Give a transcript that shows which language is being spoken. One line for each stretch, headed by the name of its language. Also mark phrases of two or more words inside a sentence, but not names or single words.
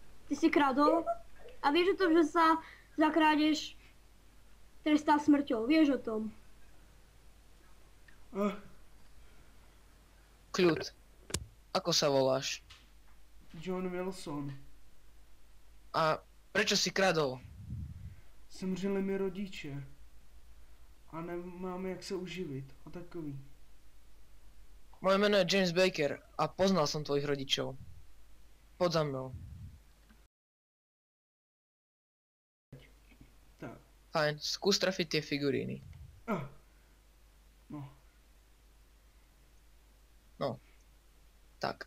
Slovak: ty si kradol a vieš o tom, že sa za krádež trestá smrťou. Vieš o tom. Kľud. Ako sa voláš? John Wilson. A prečo si kradol?
Czech: Zemřeli mi rodiče. A nemáme jak se uživit. A takový.
Slovak: Moje meno je James Baker a poznal som tvojich rodičov. Poď za mnou. Tak. Fajn, skús trafiť tie figuríny. No. No. Tak.